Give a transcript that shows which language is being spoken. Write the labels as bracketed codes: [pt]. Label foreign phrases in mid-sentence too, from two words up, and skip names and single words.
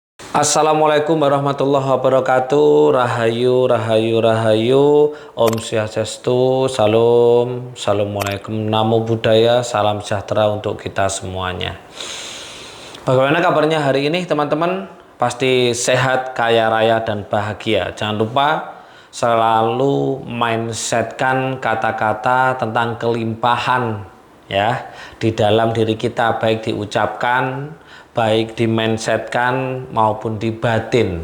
[ar] السلام عليكم ورحمة الله وبركاته. [jv] Rahayu, rahayu, rahayu. [ban] Om Swastiastu. [id] Salam, assalamualaikum, [pi] namo buddhaya, [id] salam sejahtera untuk kita semuanya. Bagaimana kabarnya hari ini, teman-teman? Pasti sehat, kaya raya, dan bahagia. Jangan lupa selalu mindsetkan kata-kata tentang kelimpahan ya di dalam diri kita, baik diucapkan, baik di mindsetkan maupun di batin.